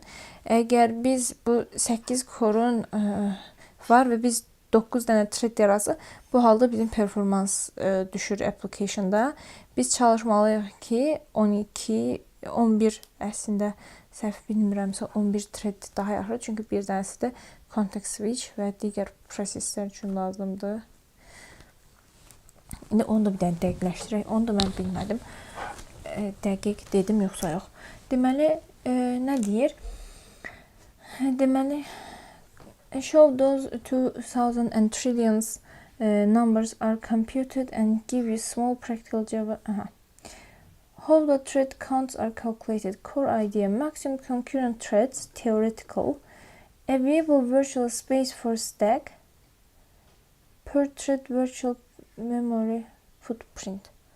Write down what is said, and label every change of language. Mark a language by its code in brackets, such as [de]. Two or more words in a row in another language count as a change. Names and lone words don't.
[az] Əgər biz bu 8 core-un var və biz 9 dənə thread yaratsaq, bu halda bizim performans düşür application'da. Biz çalışmalıyıq ki 12, 11 əslində səhv bilmirəmsə 11 thread daha yaxşı. Çünki bir dənəsi də [en] context switch [az] və digər proseslər üçün lazımdır. İndi onu da bir dənə dəqiqləşdirək. Onu da mən bilmədim. Dəqiq dedim yoxsa yox. Deməli, nə deyir? Deməli, [en] show those 2000 and trillions numbers are computed and give you small practical Java. How the thread counts are calculated. Core idea, maximum concurrent threads, theoretical. Available virtual space for stack. Per thread virtual memory footprint.